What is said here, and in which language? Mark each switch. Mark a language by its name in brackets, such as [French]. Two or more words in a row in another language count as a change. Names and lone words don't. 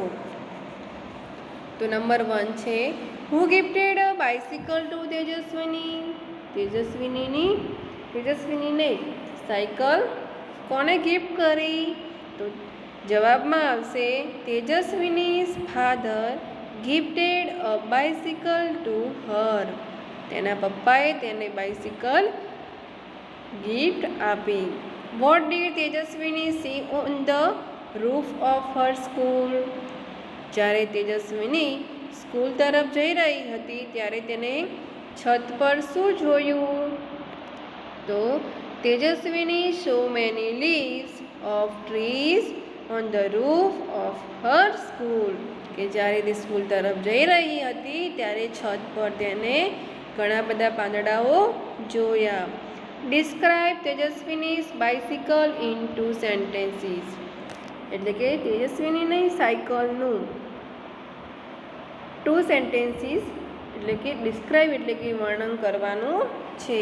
[Gujarati] તો નંબર 1 છે [English] who gifted a bicycle to તેજસ્વીની. [Gujarati] તેજસ્વીનીને સાયકલ કોને ગિફ્ટ કરી? તો જવાબમાં આવશે [English] Tejaswini's father gifted a bicycle to her. [Gujarati] તેના પપ્પાએ તેને બાઇસિકલ ગિફ્ટ આપી. [English] What did તેજસ્વીની see on the roof of her school? [Gujarati] જ્યારે તેજસ્વીની સ્કૂલ તરફ જઈ રહી હતી ત્યારે તેને છત પર શું જોયું? [English] તો તેજસ્વીની so many leaves of trees on the roof of her school. [Gujarati] કે જ્યારે તે સ્કૂલ તરફ જઈ રહી હતી ત્યારે છત પર તેને ઘણા બધા પાંદડાઓ જોયા. [English] describe Tejaswini's bicycle in 2 sentences. [Gujarati] એટલે કે તેજસ્વીની સાયકલનું 2 સેન્ટેન્સીસ એટલે કે ડિસ્ક્રાઇબ એટલે કે વર્ણન કરવાનું છે.